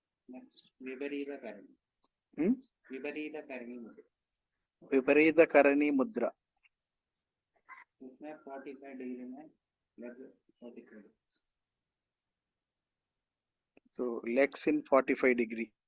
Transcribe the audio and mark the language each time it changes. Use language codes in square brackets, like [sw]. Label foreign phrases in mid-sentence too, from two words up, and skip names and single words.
[en] Next, Viparita Karani. Hmm? Viparita Karani Mudra. Viparita Karani Mudra. [hi] इसमें 45 डिग्री में लगभग 45 [en] So legs in 45 degree.